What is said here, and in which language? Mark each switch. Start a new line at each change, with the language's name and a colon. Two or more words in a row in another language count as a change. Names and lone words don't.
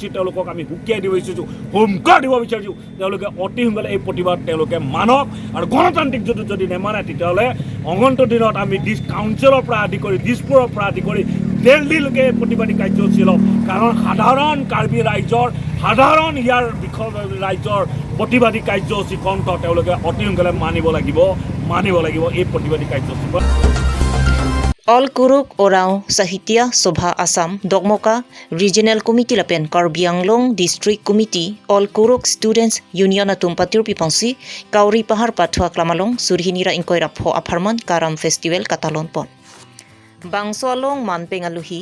Assamese: তেওঁলোকক আমি সুকীয়াই দিব বিচাৰিছোঁ হুমকাৰ দিব বিচাৰিছোঁ তেওঁলোকে অতি সোনকালে এই প্ৰতিবাদ তেওঁলোকে মানক আৰু গণতান্ত্ৰিক যদি নেমানে তেতিয়াহ'লে অনন্ত দিনত আমি কাউন্সিলৰ পৰা আদি কৰি দিছপুৰৰ পৰা আদি কৰি দিল্লীলৈকে প্ৰতিবাদী কাৰ্যসূচী ল'ম কাৰণ সাধাৰণ কাৰ্বি ৰাইজৰ সাধাৰণ ইয়াৰ বিষয় ৰাইজৰ প্ৰতিবাদী কাৰ্যসূচী কণ্ঠ তেওঁলোকে অতি সোনকালে মানিব লাগিব এই প্ৰতিবাদী কাৰ্যসূচী
Karbi: All Kuruk Orao Sahitya Sobha Assam Dogmoka Regional Committee Lapen Karbi Anglong District Committee All Kuruk Students Union Atum Patir Pipangsi Kauri Pahar Pathwa Klamalong Surhinira Inkoira Pho Aparman Karam Festival Katalon Pon Bangsolong Manpengaluhi